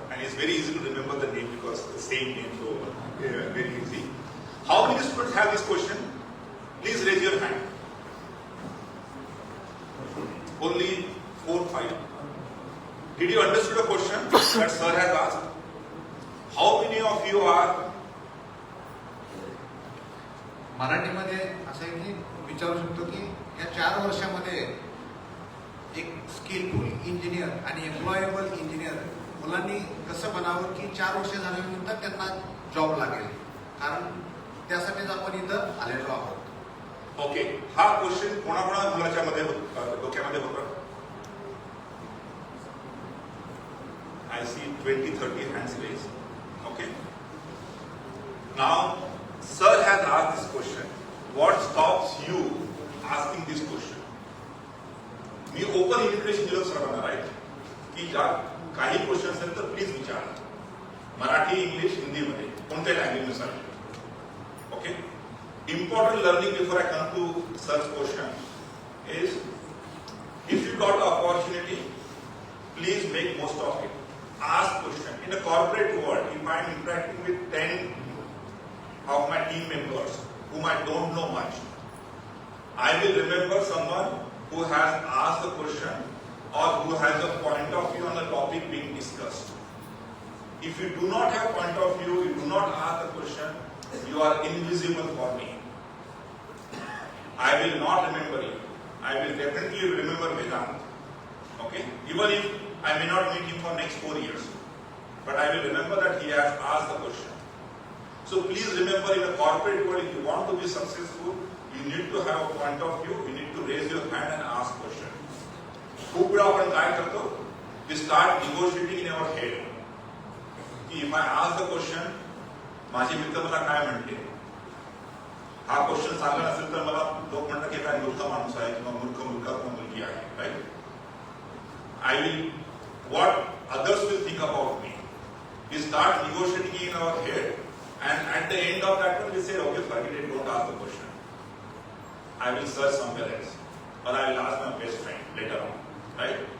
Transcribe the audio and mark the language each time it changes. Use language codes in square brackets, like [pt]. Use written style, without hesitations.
[en] And it's very easy to remember the name because the same name, so very easy. How many students have this question? Please raise your hand. Only 4, 5. Did you understand the question that sir has asked? How many of you are? [mr] मराठीमध्ये असं आहे की विचारू शकतो की या 4 वर्षामध्ये एक स्किलफुल इंजिनियर आणि एम्प्लॉयबल इंजिनियर मुलांनी कसं बनावं की 4 वर्ष झाल्यानंतर त्यांना जॉब लागेल, कारण त्यासाठीच आपण इथं आलेलो आहोत. ओके, हा क्वेश्चन कोणाकोणा मुलाच्या मध्ये डोक्यामध्ये होता? [en] I see 20-30 hands raised. Okay. Now, sir has asked this question. What stops you asking this question? [mr] मी open invitation दिलं सर्वांना, राईट, की ज्या काही क्वेश्चन असेल तर प्लीज विचारा. मराठी, इंग्लिश, हिंदीमध्ये कोणत्याही लँग्वेजनुसार. Okay. [en] Important learning before I come to sir's question is, if you got the opportunity, please make most of it. Ask question. In a corporate world, if I am interacting with 10 of my team members whom I don't know much, I will remember someone who has asked the question or who has a point of view on the topic being discussed. If you do not have point of view, you do not ask the question, you are invisible for me. I will not remember you. I will definitely remember Vedant. Okay? Even if I may not meet him for next 4 years, but I will remember that he has asked the question. So please remember, in a corporate world, if you want to be successful, you need to have a point of view. You need to raise your hand and ask question. [mr] खूप वेळा आपण काय करतो? [en] We start negotiating in our head. [mr] की [en] if I ask the question, [mr] माझे मित्र मला काय म्हणते? हा क्वेश्चन चांगला नसेल तर मला लोक म्हणतात की काय मूर्ख माणूस आहे किंवा मूर्ख मुलगा किंवा मुलगी आहे, right? [en] I will, what others will think about me. We start negotiating in our head, and at the end of that one we say, okay, forget it, don't ask the question. I will search somewhere else, or I will ask my best friend later on, right?